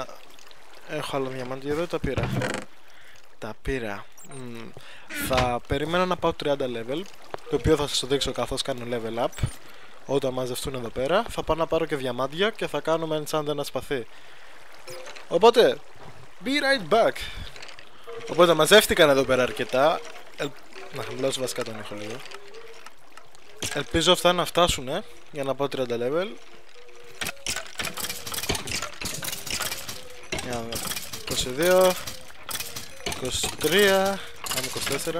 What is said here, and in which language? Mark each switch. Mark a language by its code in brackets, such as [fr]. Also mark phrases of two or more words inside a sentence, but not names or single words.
[el] Έχω άλλο διαμάντι εδώ, τα πήρα. Τα πήρα. Θα περιμένω να πάω 30 level, το οποίο θα σας το δείξω καθώς κάνω [en] level up. [el] Όταν μαζευτούν εδώ πέρα θα πάω να πάρω και διαμάντια και θα κάνουμε enchant ένα σπαθί. [en] Οπότε be right back. [el] Οπότε μαζεύτηκαν εδώ πέρα αρκετά. Να χαμηλώσω βασικά τον ήχο λίγο. Ελπίζω αυτά να φτάσουν για να πάω 30 level. 22, 23, πάμε 24.